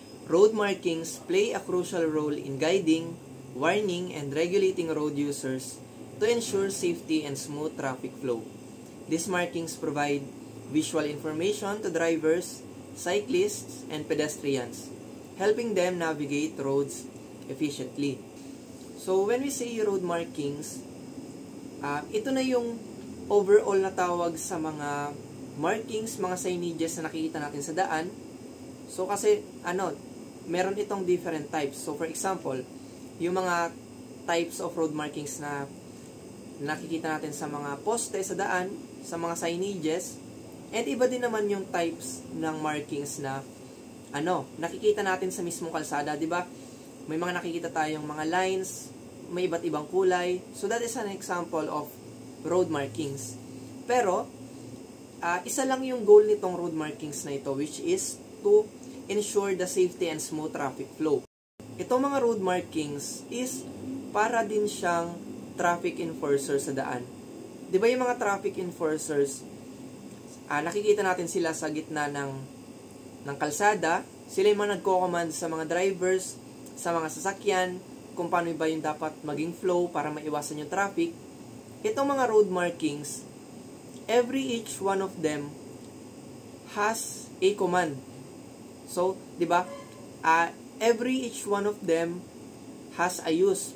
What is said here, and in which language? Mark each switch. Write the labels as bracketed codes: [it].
[en] Road markings play a crucial role in guiding, warning, and regulating road users to ensure safety and smooth traffic flow. These markings provide visual information to drivers, cyclists, and pedestrians, helping them navigate roads efficiently. So when we say road markings, [tl] ito na yung overall na tawag sa mga markings, mga signages na nakikita natin sa daan. So kasi meron itong [en] different types. So for example, [tl] yung mga [en] types of road markings [tl] na nakikita natin sa mga poste sa daan, sa mga signages, and iba din naman yung types ng markings na nakikita natin sa mismong kalsada, di ba? May mga nakikita tayong mga lines, may iba't ibang kulay. [en] So that is an example of road markings. [tl] Pero isa lang yung goal nitong road markings na ito, [en] which is to ensure the safety and smooth traffic flow. [tl] Itong mga road markings is para din siyang traffic enforcer sa daan. Di ba yung mga traffic enforcers, nakikita natin sila sa gitna ng kalsada. Sila yung mga nagko-command sa mga drivers, sa mga sasakyan, kung paano ba yung dapat maging flow para maiwasan yung traffic. Itong mga road markings, [en] each one of them has a command. So, [tl] di ba? [en] Each one of them has a use.